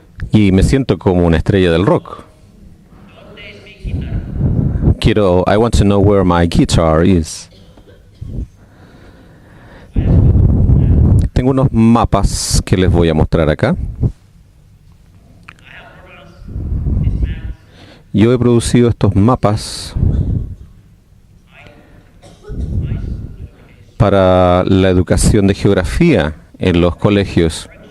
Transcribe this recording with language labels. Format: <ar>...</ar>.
<es>Y me siento como una estrella del rock.</es> <en>I want to know where my guitar is.</en> <es>Tengo unos mapas que les voy a mostrar acá. Yo he producido estos mapas para la educación de geografía en los colegios.</es>